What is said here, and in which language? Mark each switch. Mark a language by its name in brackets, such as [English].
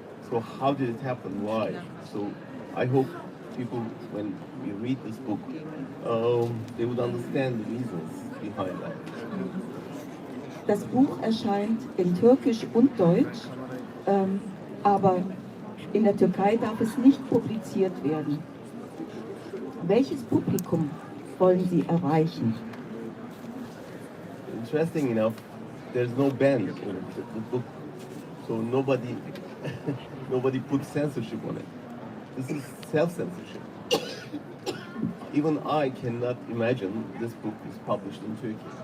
[English] So how did it happen? Why? So I hope people, when you read this book, they would understand the reasons behind that. [German] Das Buch erscheint in Türkisch und Deutsch, aber in der Türkei darf es nicht publiziert werden. Welches Publikum wollen Sie erreichen? [English] Interesting enough, there's no ban in the book, so nobody puts censorship on it. This is self-censorship. Even I cannot imagine this book is published in Turkey.